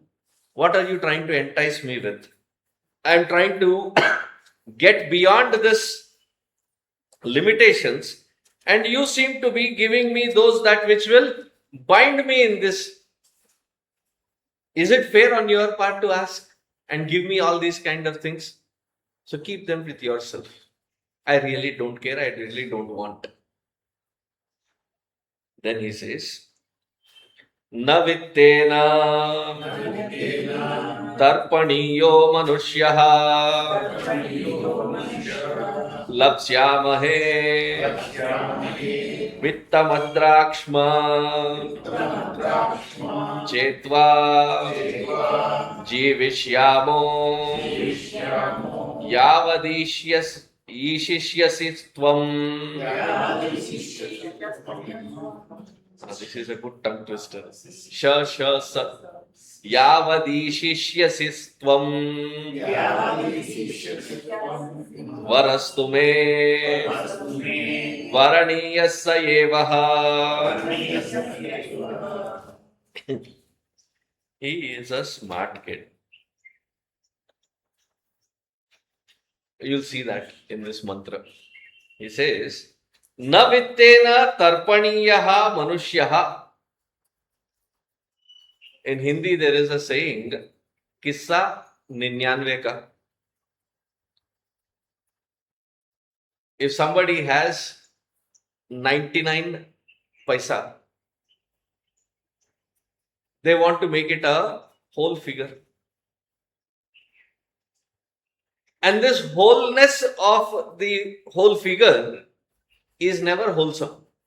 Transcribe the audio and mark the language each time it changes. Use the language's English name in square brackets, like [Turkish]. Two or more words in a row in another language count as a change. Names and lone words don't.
[English] What are you trying to entice me with? I am trying to get beyond this limitations, and you seem to be giving me those that which will bind me in this. Is it fair on your part to ask and give me all these kind of things? So keep them with yourself. I really don't care. I really don't want. Then he says, [Sanskrit] न वित्तेन तर्पणीयो मनुष्यः लप्स्यामहे वित्तमद्राक्ष्म चेत्त्वा जीविष्यामो यावदीश्यस् ईशिष्यसि त्वम्. [English] This is a good tongue twister. [Sanskrit] श ष स। यावदीशिष्यसि त्वम्. वरस्तु मे. वरणीयः स एव. [English] He is a smart kid. You'll see that in this mantra. He says, [Sanskrit] न वित्तेन तर्पणीयः मनुष्यः. [English] In Hindi, there is a saying, [Hindi] किस्सा निन्यानवे का. [English] If somebody has 99 paisa, they want to make it a whole figure. And this wholeness of the whole figure is never wholesome.